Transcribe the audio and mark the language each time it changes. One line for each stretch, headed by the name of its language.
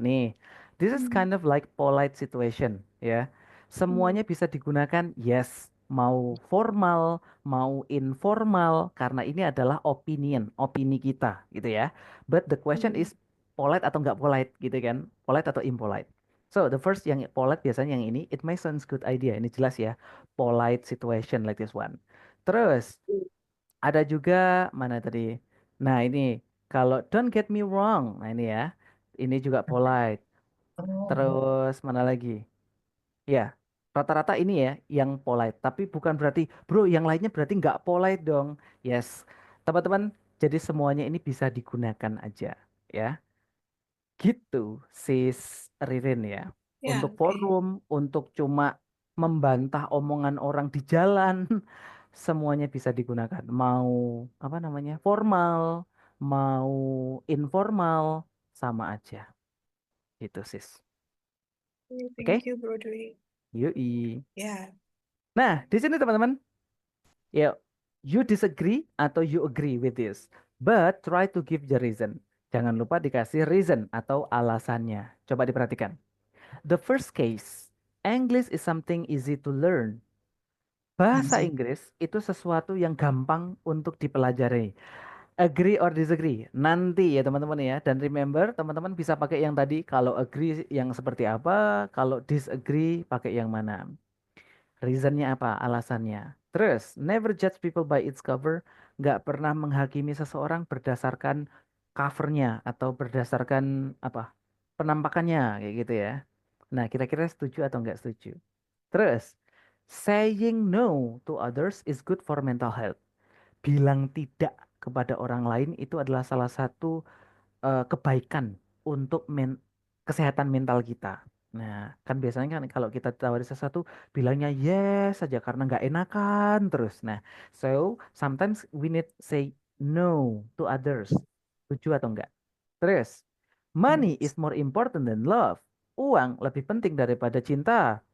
English: Nih, this is kind of like polite situation ya.
Indonesian: Semuanya bisa digunakan yes, mau formal, mau informal karena ini adalah opini kita gitu ya.
English: But the question is polite
Indonesian: atau nggak
English: polite
Indonesian: gitu kan?
English: Polite atau impolite. So the first yang polite
Indonesian: biasanya yang ini,
English: it may sounds good idea.
Indonesian: Ini jelas ya,
English: polite situation like this one.
Indonesian: Terus ada juga mana tadi? Nah ini kalau
English: don't get me wrong,
Indonesian: nah ini ya, ini juga polite. Oh. Terus mana lagi? Ya, rata-rata ini ya yang polite. Tapi bukan berarti, bro, yang lainnya berarti nggak polite dong. Yes, teman-teman. Jadi semuanya ini bisa digunakan aja, ya. Gitu, sis Ririn ya. Ya, Untuk oke. forum, untuk cuma membantah omongan orang di jalan, semuanya bisa digunakan. Mau apa namanya? Formal, mau informal, sama aja. Gitu, sis.
English: Thank
Indonesian: Oke?
English: you, Bro Dwi.
Indonesian: Yoi. Ya, Nah, di sini teman-teman, ya,
English: you disagree atau you agree with this, but try to give the reason.
Indonesian: Jangan lupa dikasih reason atau alasannya. Coba diperhatikan.
English: The first case, English is something easy to learn.
Indonesian: Bahasa Inggris itu sesuatu yang gampang untuk dipelajari.
English: Agree or disagree?
Indonesian: Nanti ya teman-teman ya. Dan remember, teman-teman bisa pakai yang tadi. Kalau agree yang seperti apa, kalau disagree pakai yang mana. Reasonnya apa? Alasannya.
English: Terus, never judge people by its cover.
Indonesian: Nggak pernah menghakimi seseorang berdasarkan covernya atau berdasarkan apa? Penampakannya kayak gitu ya. Nah, kira-kira setuju atau nggak setuju?
English: Terus, saying no to others is good for mental health.
Indonesian: Bilang tidak kepada orang lain itu adalah salah satu kebaikan untuk kesehatan mental kita. Nah, kan biasanya kan kalau kita tawari sesuatu bilangnya yes saja karena nggak enakan terus.
English: Nah, so sometimes we need say no to others.
Indonesian: Setuju atau enggak?
English: Terus, money is more important than love.
Indonesian: Uang lebih penting daripada cinta.